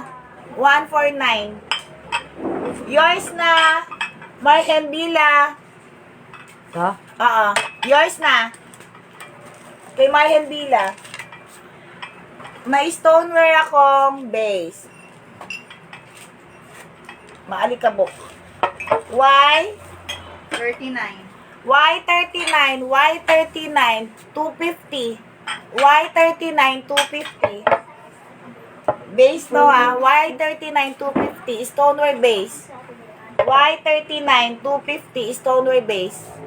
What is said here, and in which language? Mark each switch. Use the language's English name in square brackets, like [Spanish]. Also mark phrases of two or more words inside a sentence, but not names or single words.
[Filipino] 149. Yours na. Marhen Bila. So? Yours na. Kay Marhen Bila. May stoneware akong base. Maalikabok. Y. 39. Y39. Y39. 250. Y39. 250. Base no ha. Y39. 250. [English] Stoneware base. [Filipino] Y39. 250. [English] Stoneware base.